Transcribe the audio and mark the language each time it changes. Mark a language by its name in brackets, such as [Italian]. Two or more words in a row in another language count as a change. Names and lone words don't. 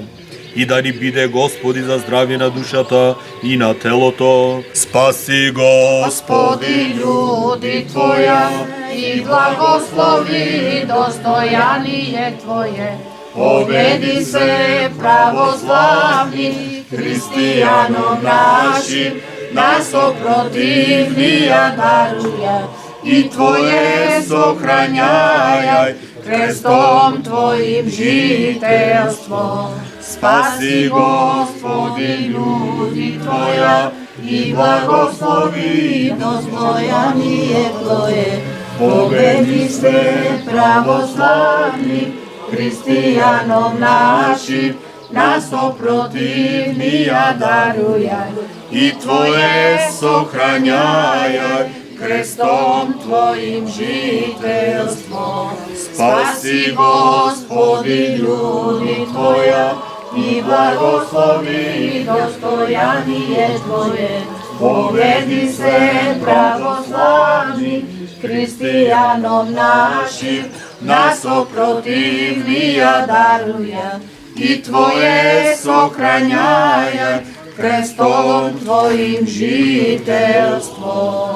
[Macedonian] И да ни биде Господи за здравје на душата и на телото. [Church Slavic] Спаси Господи Господи, Твоја и благослови достојание Твое. Победи се православни христијаном нашим, нас опротивнија даруја и Твое сохрањај, крестом Твоим жителство. Спаси Господи люди Твоја и благослови достојание Твое. Победи се православни христијаном нашим, нас опротивнија даруја и Твое сохрањај, крестом Твоим жителство. Спаси Господи люди Твоја и благослови достојание Твое. Победи се православни христијаном нашим, нас опротивнија даруја и Твое сохрањај, крестом Твоим жителство.